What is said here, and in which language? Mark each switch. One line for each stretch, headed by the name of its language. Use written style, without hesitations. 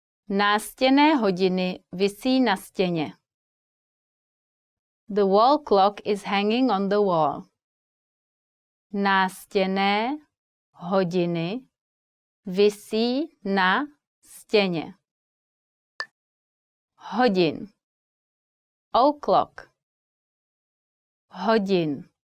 Czech: Nástěnné hodiny visí na stěně.
English: The wall clock is hanging on the wall.
Czech: Nástěnné hodiny visí na stěně. Hodin.
English: O'clock.
Czech: Hodin.